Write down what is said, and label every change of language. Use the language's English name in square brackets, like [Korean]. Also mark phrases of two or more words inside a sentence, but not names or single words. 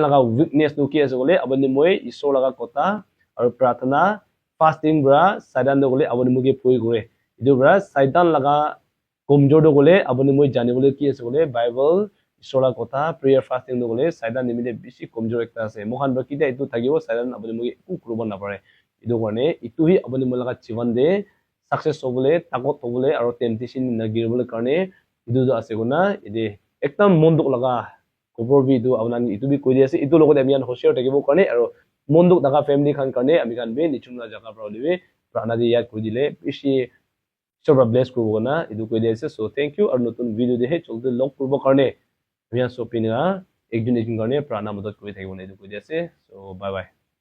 [Naga Pidgin] laga weakness no ki ase gole aboni moi isor laga kota aru prathana fasting bra Saidan de gole aboni muge poi gore idu bra Saidan laga komjor do gole aboni moi janibole ki ase gole bible isola kota [English] prayer fasting [Naga Pidgin] do gole Saidan nimide bishi komjor ekta ase mohan bra kida itu thagibo Saidan aboni muge ku kuruba na pare idu karone itu hi aboni mulaga jiban de success hobole takot hobole aro temptation na girbole karone idu do ase guna ide ekdam monduk laga kobor bi du abnan itu bi koi ase itu logot amian hosier takibo karone aro monduk daga family khan karone ami kan be nichuna jaga pra holibe prana de yat koi dile bishi sobra bless korbo na idu koi ase [English] so thank you [Naga Pidgin] ar notun video de he cholde log korbo karone amian so pinga ekjon karone prana madad koi thakibo na idu koi ase [English] so bye bye